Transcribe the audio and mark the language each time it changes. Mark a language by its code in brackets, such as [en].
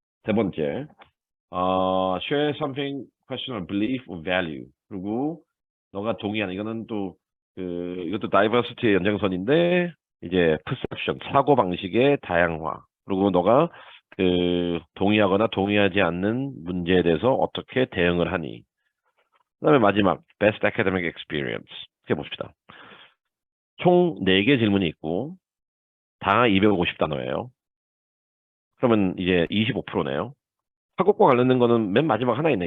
[ko] 세 번째, [en] share something, question or belief or value. [ko] 그리고 너가 동의하는 이거는 또 이것도 다이버시티의 연장선인데 이제 perception, 사고 방식의 다양화. 그리고 너가 동의하거나 동의하지 않는 문제에 대해서 어떻게 대응을 하니? 그다음에 마지막 [en] best academic experience. [ko] 이렇게 봅시다. 총 4개 질문이 있고 다 250단어예요. 그러면 이제 25%네요. 학업과 관련된 거는 맨 마지막 하나 있네.